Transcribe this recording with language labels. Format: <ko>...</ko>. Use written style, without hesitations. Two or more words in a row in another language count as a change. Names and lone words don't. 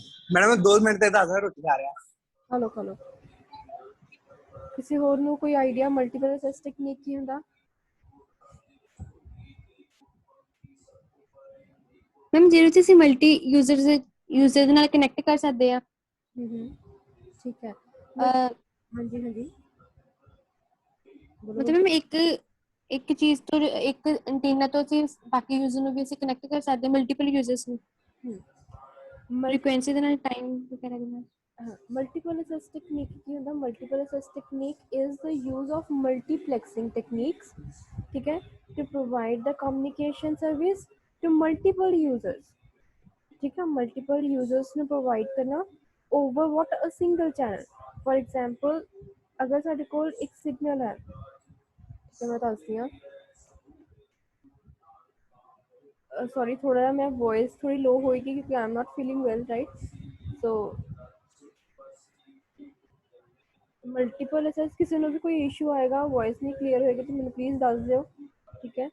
<hi>मैडम 2 मिनट तक दस रोटी खा रहा।</hi> <pa>ਖਾ ਲਓ ਕਿਸੇ ਹੋਰ ਨੂੰ ਕੋਈ ਆਈਡੀਆ</pa> <en>multiple access technique</en> <pa>ਕੀ ਹੁੰਦਾ? ਮੈਮ ਜਿਹਦੇ ਵਿੱਚ ਅਸੀਂ</pa> <en>multi user</en> <pa>ਦੇ ਨਾਲ ਕਨੈਕਟ ਕਰ ਸਕਦੇ ਆ। ਠੀਕ ਹੈ। ਹਾਂਜੀ ਹਾਂਜੀ ਮਤਲਬ ਮੈਮ ਇੱਕ ਚੀਜ਼ ਤੋਂ ਇੱਕ ਐਂਟੀਨਾ ਤੋਂ ਅਸੀਂ ਬਾਕੀ ਯੂਜ਼ਰ ਨੂੰ ਵੀ ਅਸੀਂ ਕਨੈਕਟ ਕਰ ਸਕਦੇ ਹਾਂ,</pa> <en>multiple users</en> <pa>ਨੂੰ ਫ੍ਰੀਕੁਐਂਸੀ ਦੇ ਨਾਲ, ਟਾਈਮ ਵਗੈਰਾ ਦੇ ਨਾਲ।</pa> <en>Multiple access technique</en> <pa>ਕੀ ਹੁੰਦਾ?</pa> <en>Multiple access technique is the use of multiplexing techniques,</en> <hi>ठीक है,</hi> <en>to provide the communication service to multiple users,</en> <hi>ठीक है,</hi> <en>multiple users</en> <pa>ਨੂੰ provide ਕਰਨਾ</pa> <en>over what a single channel. For example,</en> <pa>ਅਗਰ ਸਾਡੇ ਕੋਲ ਇੱਕ ਸਿਗਨਲ ਹੈ, ਤੇ ਮੈਂ ਦੱਸਦੀ ਹਾਂ, ਸੌਰੀ ਥੋੜਾ ਜਿਹਾ ਮੈਂ ਵੌਇਸ ਥੋੜੀ ਲੋ ਹੋਏਗੀ ਕਿਉਂਕਿ</pa> <en>I am not feeling well, right?</en> <pa>ਸੋ</pa> <en>multiple access</en> <pa>ਕਿਸੇ ਨੂੰ ਵੀ ਕੋਈ ਇਸ਼ੂ ਆਏਗਾ, ਵੌਇਸ ਨਹੀਂ ਕਲੀਅਰ ਹੋਏਗੀ ਤਾਂ ਮੈਨੂੰ ਪਲੀਜ਼ ਦੱਸ ਦਿਓ, ਠੀਕ ਹੈ।</pa>